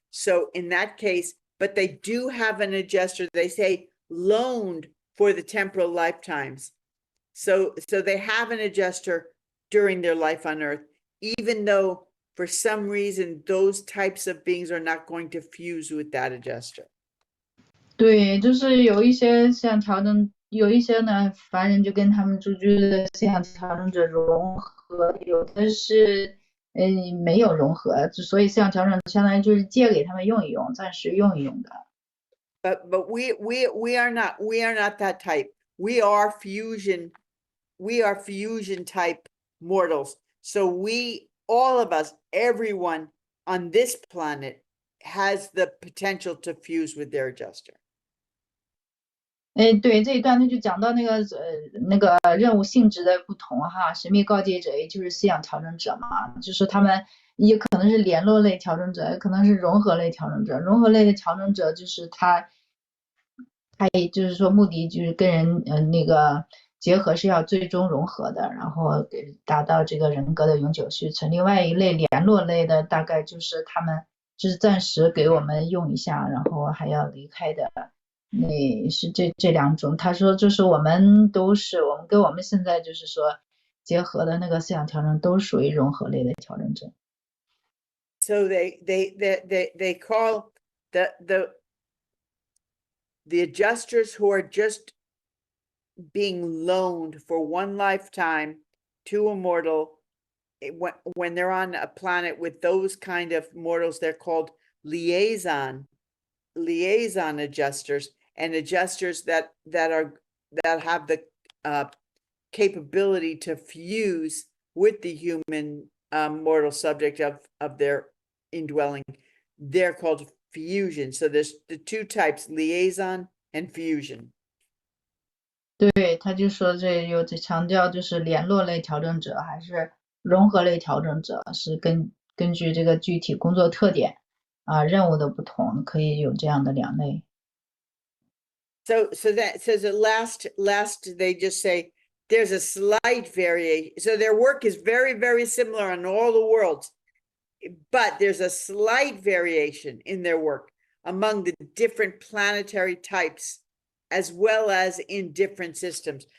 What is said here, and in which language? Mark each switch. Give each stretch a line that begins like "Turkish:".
English: So in that case, but they do have an adjuster, they say loaned for the temporal lifetimes. So they have an adjuster during their life on Earth, even though for some reason those types of beings are not going to fuse with that adjuster.
Chinese: 对，就是有一些思想调整，有一些呢，凡人就跟他们住居的思想调整者融合，有的是没有融合，所以思想调整相当于就是借给他们用一用，暂时用一用的。
English: But we are not that type. We are fusion type mortals. So all of us, everyone on this planet has the potential to fuse with their adjuster.
Chinese: 对，这一段他就讲到那个任务性质的不同哈，神秘告诫者也就是思想调整者嘛，就是他们也可能是联络类调整者，也可能是融合类调整者。融合类的调整者就是他也就是说目的就是跟人那个结合是要最终融合的，然后达到这个人格的永久续存。另外一类联络类的大概就是他们就是暂时给我们用一下，然后还要离开的。那是这两种，他说就是我们跟我们现在就是说结合的那个思想调整都属于融合类的调整者。
English: So they call the adjusters who are just being loaned for one lifetime to a mortal. When they're on a planet with those kind of mortals, they're called liaison adjusters, and adjusters that have the capability to fuse with the human mortal subject of their indwelling. They're called fusion. So there's the 2 types, liaison and fusion.
Chinese: 对，他就说这强调就是联络类调整者还是融合类调整者，是根据这个具体工作特点任务的不同，可以有这样的2类。
English: So that says at last they just say there's a slight variation. So their work is very, very similar on all the worlds, but there's a slight variation in their work among the different planetary types, as well as in different systems.